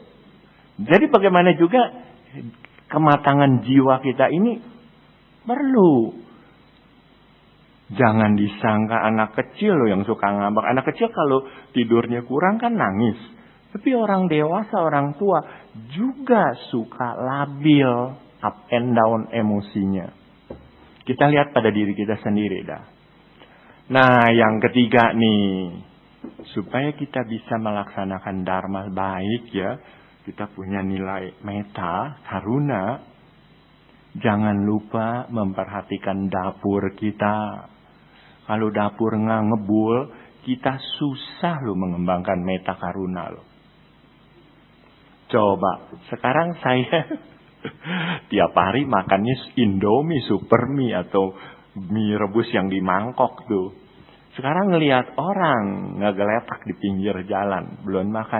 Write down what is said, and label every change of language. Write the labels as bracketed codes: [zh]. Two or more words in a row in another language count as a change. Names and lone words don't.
[id] Jadi bagaimana juga kematangan jiwa kita ini perlu. Jangan disangka anak kecil loh yang suka ngambek. Anak kecil kalau tidurnya kurang kan nangis. Tapi orang dewasa, orang tua juga suka labil, [en] up and down emosinya. [id] Kita lihat pada diri kita sendiri dah. Nah, yang ketiga nih, supaya kita bisa melaksanakan dharma baik ya, kita punya nilai [pi] metta, karuna. [id] Jangan lupa memperhatikan dapur kita. Kalau dapur nggak ngebul, kita susah loh mengembangkan [pi] metta karuna [id] loh. Coba, sekarang saya tiap hari makannya Indomie, Supermie atau mie rebus yang di mangkok tuh. Sekarang ngelihat orang ngegeletak di pinggir jalan, belum makan.